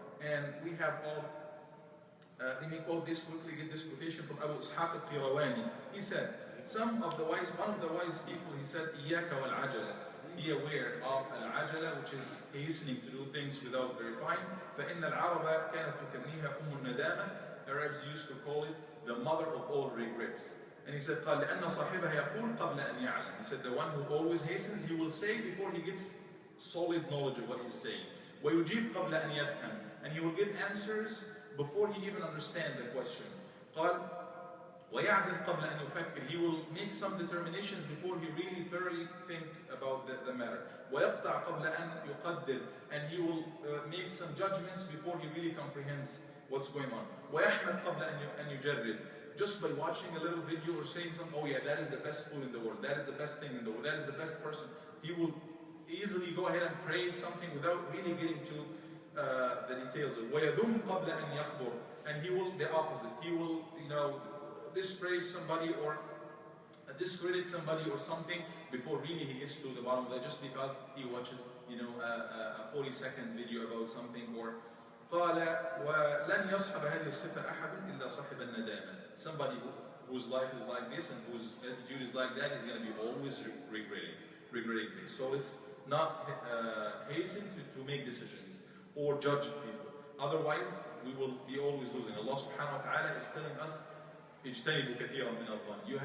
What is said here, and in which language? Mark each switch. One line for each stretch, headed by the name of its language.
English: And we have all, let me quote this quickly, get this quotation from Abu Ishaq al-Qirawani. He said, one of the wise people, he said,
Arabic: إِيَّاكَ وَالْعَجَلَ.
English: Be aware of al-ajala, which is hastening to do things without verifying.
Arabic: فَإِنَّ الْعَرَبَ كَانَتْ تُكَنِّيهَا أُمُّ النَّدَامَةِ.
English: Arabs used to call it the mother of all regrets. And he said,
Arabic: قال لأن صاحبها يقول قبل أن يعلم.
English: He said, the one who always hastens, he will say before he gets solid knowledge of what he's saying.
Arabic: ويجيب قبل أن يفهم.
English: And he will give answers before he even understands the question.
Arabic: قال ويعزم قبل أن يفكر.
English: He will make some determinations before he really thoroughly think about the matter.
Arabic: ويقطع قبل أن يقدر.
English: And he will make some judgments before he really comprehends what's going on.
Arabic: ويحمد قبل أن يجرب.
English: Just by watching a little video or saying something, oh yeah, that is the best food in the world, that is the best thing in the world, that is the best person, he will easily go ahead and praise something without really getting to the details of
Arabic: وَيَذُمْ قَبْلَ أَنْ يَخْبُرْ.
English: And he will, the opposite, he will, dispraise somebody or discredit somebody or something before really he gets to the bottom of that, just because he watches, a 40 seconds video about something.
Arabic: Or قال ولن يصحب هذه الصفة أحد إلا صاحب الندامة.
English: Somebody whose life is like this and whose attitude is like that is going to be always regretting things. So it's not hasten to make decisions or judge people. Otherwise, we will be always losing. Allah subhanahu wa ta'ala is telling us,
Arabic: اجتنبوا كثيرا من الظن.